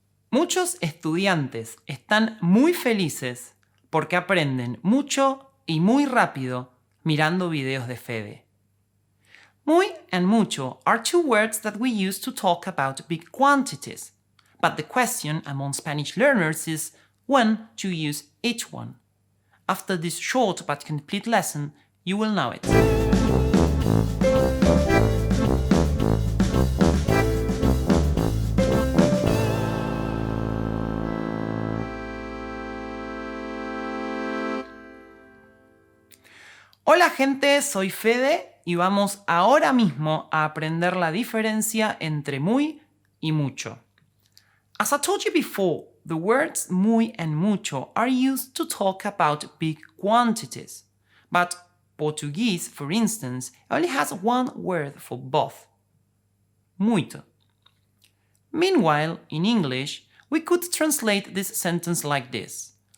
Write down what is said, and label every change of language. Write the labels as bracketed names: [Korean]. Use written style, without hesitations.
[Spanish] Muchos estudiantes están muy felices porque aprenden mucho y muy rápido mirando videos de Fede. [English] Muy and mucho are two words that we use to talk about big quantities, but the question among Spanish learners is when to use each one. After this short but complete lesson, you will know it. [Spanish] Hola gente, soy Fede y vamos ahora mismo a aprender la diferencia entre muy y mucho. [English] As I told you before, the words muy and mucho are used to talk about big quantities. But Portuguese, for instance, only has one word for both. Muito. Meanwhile, in English, we could translate this sentence like this.